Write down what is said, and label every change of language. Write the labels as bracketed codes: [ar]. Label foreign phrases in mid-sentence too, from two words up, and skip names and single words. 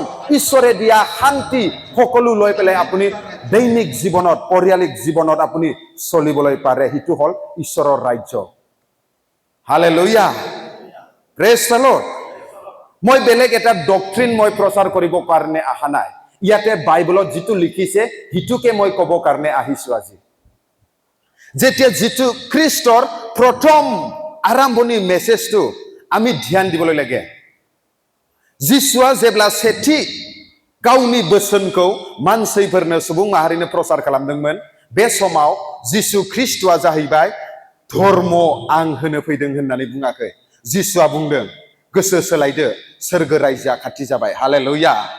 [as] ঈশ্বৰে দিয়া শান্তি সকলো লৈ পেলাই আপুনি দৈনিক জীৱনত পৰিয়ালিক জীৱনত আপুনি চলিবলৈ পাৰে হিতু হল ঈশ্বৰৰ ৰাজ্য হালেলুয়া [en] praise the Lord [as] মই বেলেগ এটা ডক্ট্ৰিন মই প্ৰচাৰ কৰিব কাৰণে আহা নাই ইয়াতে বাইবেলত যিটো লিখিছে হিতুকে মই ক'ব কাৰণে আহিছো আজি যেতিয়া যিটো খ্ৰীষ্টৰ প্ৰথম আৰম্ভণি মেছেজটো আমি ধ্যান দিবলৈ লাগে [brx] जिसुआ जेब्ला सेथि गावनि बोसोनखौ मानसिफोरनो सुबुं माहारिनो प्रचार खालामदोंमोन बे समाव जिसु ख्रीष्टआ जाहैबाय धर्म आं होनो फैदों होननानै बुङाखै जिसुआ बुंदों गोसो सोलायदो सोरगो रायजोआ खाथि जाबाय हालेलुया